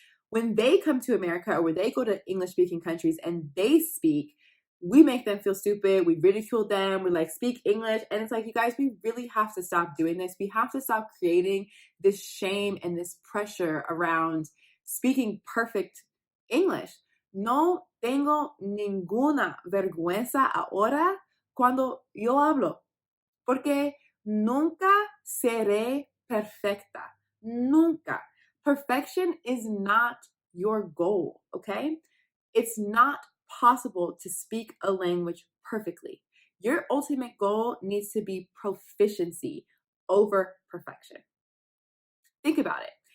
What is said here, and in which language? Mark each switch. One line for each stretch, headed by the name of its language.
English: When they come to America or when they go to English speaking countries and they speak, we make them feel stupid. We ridicule them. We like speak English. And it's like, you guys, we really have to stop doing this. We have to stop creating this shame and this pressure around speaking perfect English.
Spanish: No tengo ninguna vergüenza ahora cuando yo hablo, porque nunca seré perfecta. Nunca.
English: Perfection is not your goal, okay? It's not possible to speak a language perfectly. Your ultimate goal needs to be proficiency over perfection. Think about it.